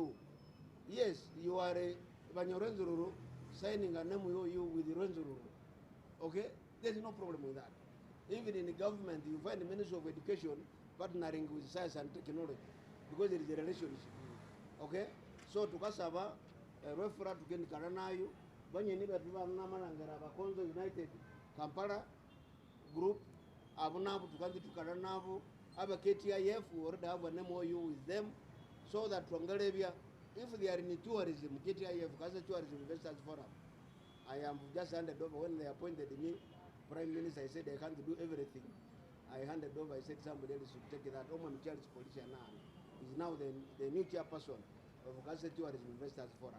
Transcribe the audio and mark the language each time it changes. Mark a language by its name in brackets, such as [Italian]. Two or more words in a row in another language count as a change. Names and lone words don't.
[English] Yes, you are Rwenzururu signing an MOU with Rwenzururu. Okay? There's no problem with that. Even in the government, you find the Ministry of Education partnering with science and technology because there is a relationship. Okay? So, [Konzo] tukasaba, REFRA tukendikana nayo, banye niba tunamalangera Bakonzo United Kampala group, abunabu tukandikana nabo, aba KTIF, [English] we already have an MOU with them, so that Twangalebia, if they are in tourism, KTIF, Gaza Tourism Investors Forum, I am just handed over when they appointed me Prime Minister. I said I can't do everything. I handed over. I said somebody else should take that. Oman Charles Policia now is now the new chairperson of Gaza Tourism Investors Forum.